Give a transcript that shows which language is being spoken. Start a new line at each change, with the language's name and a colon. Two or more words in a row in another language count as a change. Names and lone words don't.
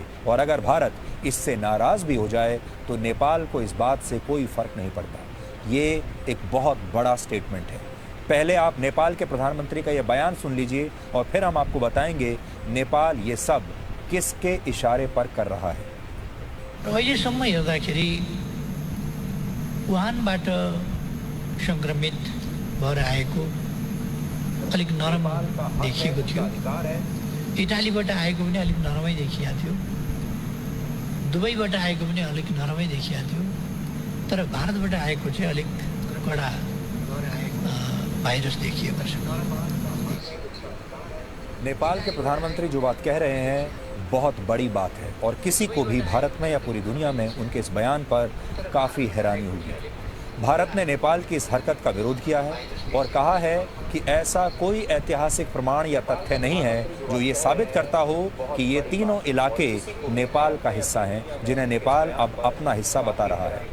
Hindi: और अगर भारत इससे नाराज भी हो जाए तो नेपाल को इस बात से कोई फर्क नहीं पड़ता। ये एक बहुत बड़ा स्टेटमेंट है। पहले आप नेपाल के प्रधानमंत्री का यह बयान सुन लीजिए और फिर हम आपको बताएंगे नेपाल ये सब किसके इशारे पर कर रहा है।
Nepali: अहिलेसम्म हेर्दाखेरि वुहानबाट संक्रमित भएर आएको अलिक नरम देखिएको थियो। इटालीबाट आएको पनि अलिक नरमै देखिएको थियो। दुबईबाट आएको पनि अलिक नरमै देखिएको थियो। तर भारतबाट आएको चाहिँ अलिक कडा भाइरस देखिएको छ।
Hindi: नेपाल के प्रधानमंत्री जो बात कह रहे हैं बहुत बड़ी बात है और किसी को भी भारत में या पूरी दुनिया में उनके इस बयान पर काफ़ी हैरानी हुई है। भारत ने नेपाल की इस हरकत का विरोध किया है और कहा है कि ऐसा कोई ऐतिहासिक प्रमाण या तथ्य नहीं है जो ये साबित करता हो कि ये तीनों इलाके नेपाल का हिस्सा हैं, जिन्हें नेपाल अब अपना हिस्सा बता रहा है।